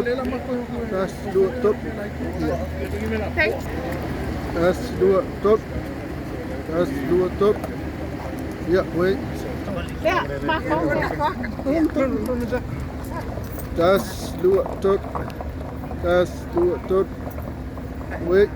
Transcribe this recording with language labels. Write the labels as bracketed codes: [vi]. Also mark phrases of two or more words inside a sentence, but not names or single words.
[nl] Das, dua, tuk. Das, dua, tuk. Das, dua, tuk. Ja, wait. Ja, maar gewoon Das, dua, tuk. Das, dua, tuk. [en] Wait.